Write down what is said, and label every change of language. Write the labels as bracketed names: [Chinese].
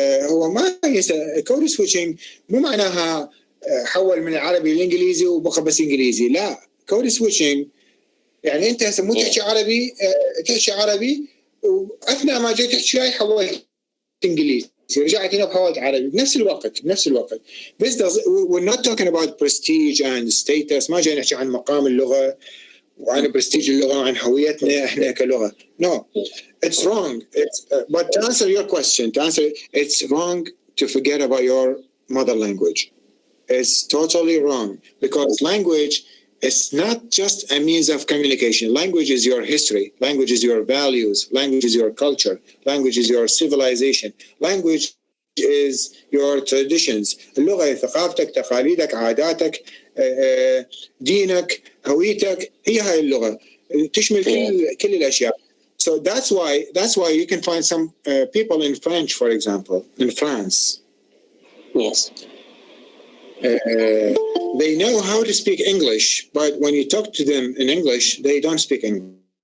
[Arabic] هو ما ينسى كود سويتشنج مو معناها حول من العربي للإنجليزي وبقى بس إنجليزي. لا، كود سويتشنج يعني أنت هسه مو تحكي عربي وأثناء ما جيت تحكي هاي حولت إنجليزي. رجعت هنا بحولت عربي بنفس الوقت. [English] بس we're not talking about prestige and status. [Arabic] ما جاي نحكي عن مقام اللغة وعن برستيج اللغة وعن هويتنا إحنا كلغة. [English] No, it's wrong. But to answer your question, it's wrong to forget about your mother language. It's totally wrong because language is not just a means of communication. Language is your history. Language is your values. Language is your culture. Language is your civilization. Language is your traditions. [Arabic] اللغة ثقافتك، تقاليدك، عاداتك، دينك، هويتك، هي هاي اللغة تشمل كل الأشياء. [English] So that's why you can find some people in French, for example, in France. Yes. They know how to speak English, but when you talk to them in English, they don't speak English.